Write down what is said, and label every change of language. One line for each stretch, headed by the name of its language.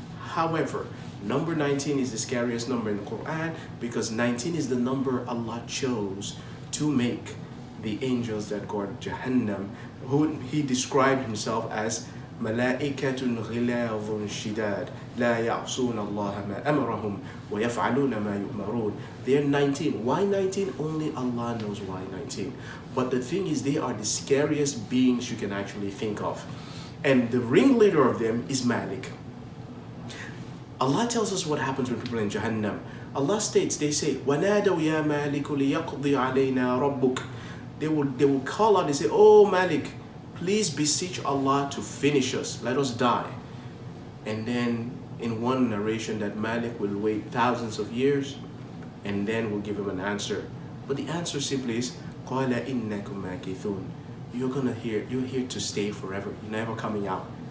English: However, number 19 is the scariest number in the Quran, because 19 is the number Allah chose to make the angels that guard Jahannam, who He described Himself as
Arabic: ملائكة غلاظ شداد لا يعصون الله ما أمرهم ويفعلون ما يؤمرون.
English: They are 19. Why 19? Only Allah knows why 19. But the thing is, they are the scariest beings you can actually think of. And the ringleader of them is Malik. Allah tells us what happens when people are in Jahannam. Allah states, they say,
Arabic: وَنَادَوْا يَا مَالِكُ لِيَقْضِي عَلَيْنَا رَبُّكَ.
English: They will call out, they say, oh Malik, please beseech Allah to finish us, let us die. And then in one narration that Malik will wait thousands of years and then we'll give him an answer. But the answer simply is,
Arabic: قَالَ إِنَّكُمْ مَاكِثُونَ.
English: You're here to stay forever. You're never coming out.